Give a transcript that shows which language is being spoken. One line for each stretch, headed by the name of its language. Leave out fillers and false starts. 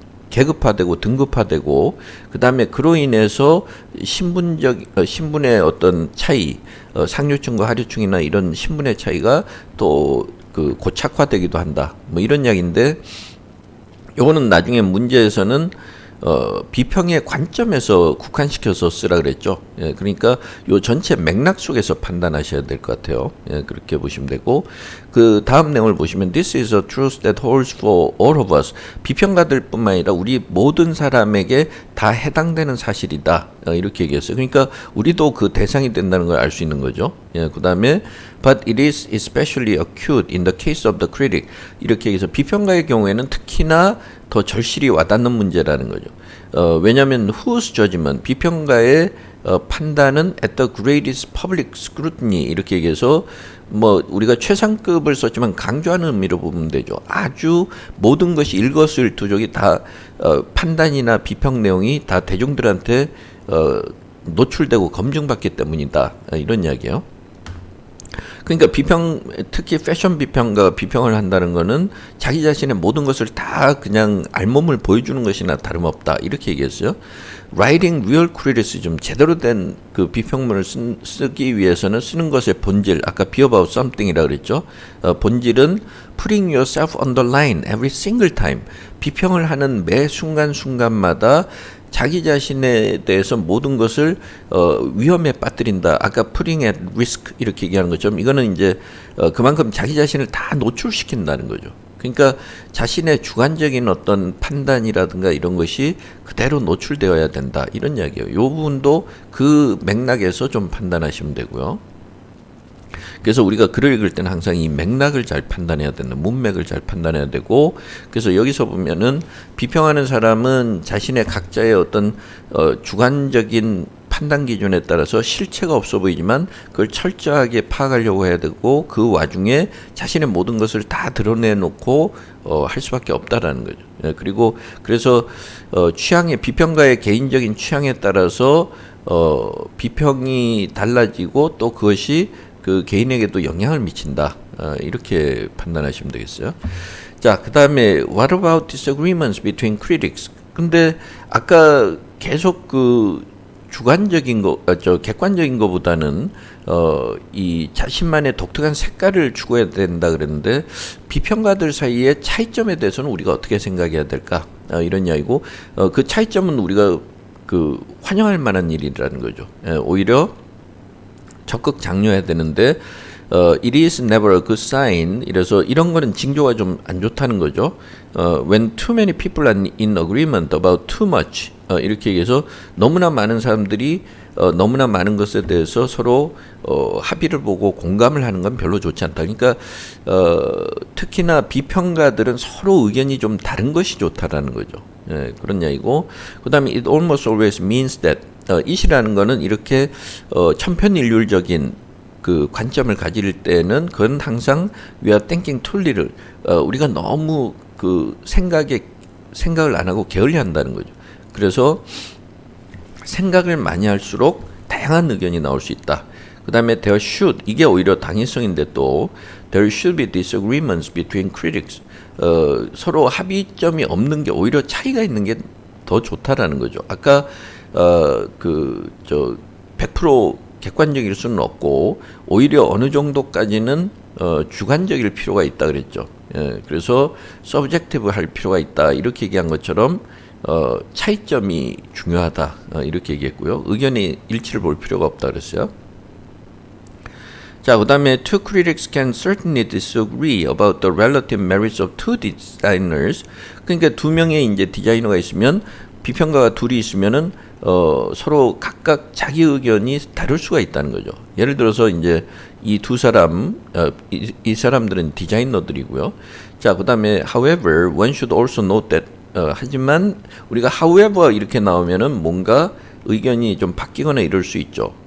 Korean: 계급화되고 등급화되고, 그 다음에 그로 인해서 신분의 어떤 차이, 상류층과 하류층이나 이런 신분의 차이가 또 그 고착화되기도 한다, 뭐 이런 이야기인데, 요거는 나중에 문제에서는 비평의 관점에서 국한시켜서 쓰라 그랬죠. 예, 그러니까 요 전체 맥락 속에서 판단하셔야 될 것 같아요. 예, 그렇게 보시면 되고, 그 다음 내용을 보시면
English: This is a truth that holds for all of us.
Korean: 비평가들뿐만 아니라 우리 모든 사람에게 다 해당되는 사실이다, 이렇게 얘기했어요. 그러니까 우리도 그 대상이 된다는 걸 알 수 있는 거죠. 예, 그 다음에
English: But it is especially acute in the case of the critic.
Korean: 이렇게 해서 비평가의 경우에는 특히나 더 절실히 와닿는 문제라는 거죠. 왜냐하면
English: whose judgment,
Korean: 비평가의 판단은
English: at the greatest public scrutiny,
Korean: 이렇게 얘기해서 뭐 우리가 최상급을 썼지만 강조하는 의미로 보면 되죠. 아주 모든 것이 일거수일투족이 다 판단이나 비평 내용이 다 대중들한테 노출되고 검증받기 때문이다, 이런 이야기예요. 그러니까 특히 패션 비평가가 비평을 한다는 거는 자기 자신의 모든 것을 다 그냥 알몸을 보여주는 것이나 다름없다, 이렇게 얘기했어요.
English: Writing real criticism,
Korean: 제대로 된 그 비평문을 쓰기 위해서는 쓰는 것의 본질, 아까
English: be about something
Korean: 이라 그랬죠. 본질은
English: putting yourself on the line every single time.
Korean: 비평을 하는 매 순간순간마다 자기 자신에 대해서 모든 것을 위험에 빠뜨린다. 아까
English: putting at risk
Korean: 이렇게 얘기하는 것처럼 이거는 이제 그만큼 자기 자신을 다 노출시킨다는 거죠. 그러니까 자신의 주관적인 어떤 판단이라든가 이런 것이 그대로 노출되어야 된다, 이런 이야기예요. 이 부분도 그 맥락에서 좀 판단하시면 되고요. 그래서 우리가 글을 읽을 때는 항상 이 맥락을 잘 판단해야 된다, 문맥을 잘 판단해야 되고, 그래서 여기서 보면은 비평하는 사람은 자신의 각자의 어떤 주관적인 판단 기준에 따라서 실체가 없어 보이지만 그걸 철저하게 파악하려고 해야 되고, 그 와중에 자신의 모든 것을 다 드러내놓고 할 수밖에 없다라는 거죠. 예, 그리고 그래서 비평가의 개인적인 취향에 따라서 비평이 달라지고 또 그것이 그 개인에게도 영향을 미친다, 이렇게 판단하시면 되겠어요. 자, 그 다음에
English: What about disagreements between critics?
Korean: 근데 아까 계속 그 주관적인 객관적인 것보다는 이 자신만의 독특한 색깔을 추구해야 된다 그랬는데, 비평가들 사이의 차이점에 대해서는 우리가 어떻게 생각해야 될까, 이런 이야기고, 그 차이점은 우리가 그 환영할 만한 일이라는 거죠. 오히려 적극 장려해야 되는데,
English: it is never a good sign.
Korean: 이래서 이런 거는 징조가 좀 안 좋다는 거죠.
English: When too many people are in agreement about too much.
Korean: 이렇게 얘기해서 너무나 많은 사람들이 너무나 많은 것에 대해서 서로 합의를 보고 공감을 하는 건 별로 좋지 않다. 그러니까 특히나 비평가들은 서로 의견이 좀 다른 것이 좋다라는 거죠. 예, 그런 이야기고, 그다음에
English: it almost always means that,
Korean: it이라는 거는 이렇게 천편일률적인 그 관점을 가질 때는 그건 항상
English: we are thinking too little.
Korean: 우리가 너무 그 생각을 안 하고 게을리한다는 거죠. 그래서 생각을 많이 할수록 다양한 의견이 나올 수 있다. 그 다음에
English: there should,
Korean: 이게 오히려 당위성인데 또
English: there should be disagreements between critics.
Korean: 서로 합의점이 없는 게 오히려 차이가 있는 게 더 좋다라는 거죠. 아까 100% 객관적일 수는 없고 오히려 어느 정도까지는 주관적일 필요가 있다 그랬죠. 그래서 subjective 할 필요가 있다 이렇게 얘기한 것처럼 차이점이 중요하다 이렇게 얘기했고요. 의견이 일치를 볼 필요가 없다 그랬어요. 자, 그 다음에
English: two critics can certainly disagree about the relative merits of two designers.
Korean: 그러니까 두 명의 이제 디자이너가 있으면 비평가가 둘이 있으면은 서로 각각 자기 의견이 다를 수가 있다는 거죠. 예를 들어서 이제 이 두 사람 이 사람들은 디자이너들이고요. 자, 그 다음에
English: however one should also note that
Korean: 하지만 우리가 however 이렇게 나오면은 뭔가 의견이 좀 바뀌거나 이럴 수 있죠.